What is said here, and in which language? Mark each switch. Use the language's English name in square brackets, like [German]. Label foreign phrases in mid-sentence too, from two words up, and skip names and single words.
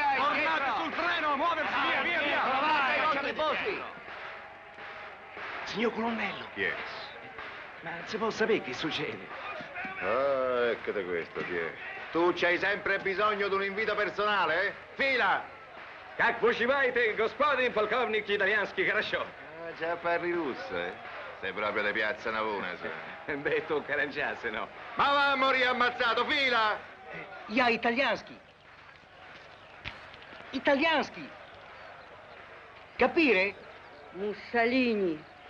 [Italian] Tornate sul treno, a muoversi, via, via, via! Vai, lasciate i posti! Signor colonnello, Yes. ma si può sapere che succede? Ah, eccoti questo, chi è? Tu c'hai sempre bisogno di un invito personale, eh? Fila! [Russian] Как поживаете, господин полковник итальянский, хорошо? [Italian] Ah, già parli russo, eh? Sei proprio di piazza Navona, sai? Beh, tu carangiasse, no? Ma va a morire ammazzato, fila! [Russian] Я итальянский. Итальянский. [Italian] Capire? Mussolini.